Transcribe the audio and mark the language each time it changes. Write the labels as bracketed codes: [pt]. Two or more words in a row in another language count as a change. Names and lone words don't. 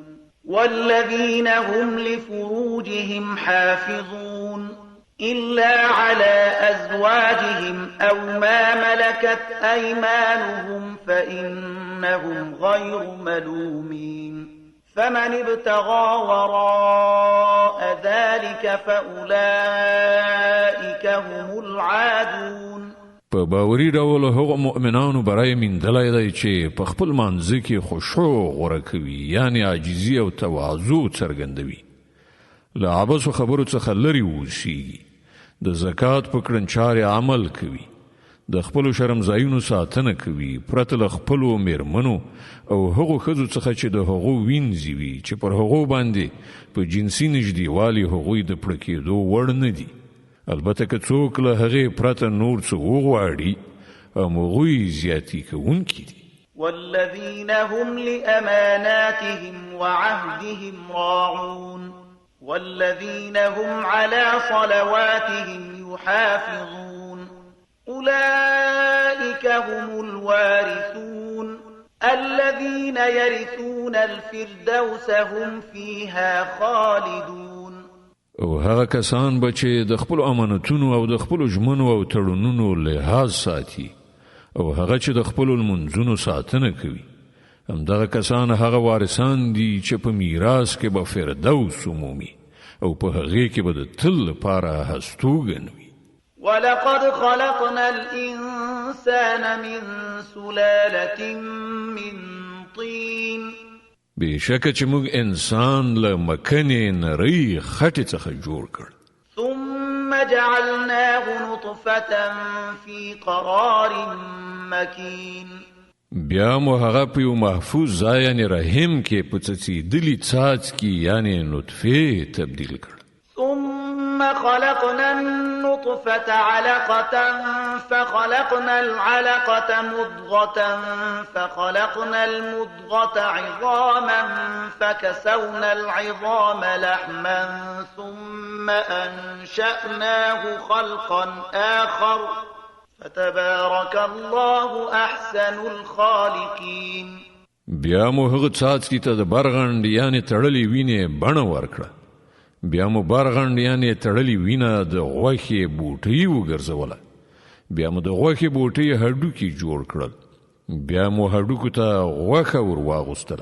[ar] والذين هم لفروجهم حافظون إلا على أزواجهم أو ما ملكت أيمانهم فإنهم غير ملومين فمن ابتغى وراء ذلك فأولئك هم العادون. [ps] په باوري ډول هغه مؤمنانو برای میندلای دی چې په خپل منځ کې خشوع غوره کوي، یعنی عاجزي او تواضع څرګندوي، له عبثو خبرو څخه لرې اوسي، د زکات په کړنچارې عمل کوي، د خپلو شرمځایونو ساتنه کوي پرته له خپلو میرمنو او هغو ښځو څخه چې د هغو وینځي وي چې پر هغو باندې په جنسي نږدېوالي هغوی د پړه کېدو وړ نه دي. البته که څوک له هغې پرته نور څه وغواړي همغوی زیاتي کوونکي دي. [ar] والذین هم لأماناتهم وعهدهم راعون والذین هم على صلواتهم يحافظون أولئك هم الوارثون الذين يرثون الفردوس هم فيها خالدون. [ps] او هغه کسان به چې د خپل امانتونو او د خپل ژمنو او تړونونو لحاظ ساتي او هغه چې د خپل منځونو ساتنه کوي، همدغه کسان هغه وارثان دي چې په میراث کې به فردوس عمومي او په هغې کې به د تل لپاره هستوګن وي. [ar] ولقد خلقنا الإنسان من سلالة من طين. [ps] بشکه چې موږ انسان له مکنې نری خټې څخه جوړ کړ. [ar] ثم جعلناه نطفة في قرار مكين. [ps] بیا مو هغه په یو محفوظ ځای یعنی رحم کې په څڅېدلي څاڅکي یعنی نطفه تبدیل کړ. [ar] ثم خلقنا النطفة علقة فخلقنا العلقة مضغة فخلقنا المضغة عظاما فكسونا العظام لحما ثم أنشأناه خلقا آخر فتبارك الله أحسن الخالقين. [ps] بیا مو هغه څاڅکي ته د برغند یعنی تړلې وینې بڼه ورکړه. بیا مو برغند یعنی تړلې وینه د غوښې بوټي وګرځوله. بیا مو د غوښې بوټي هډوکي جوړ کړل. بیا مو هډوکو ته غوښه ور واغوستله.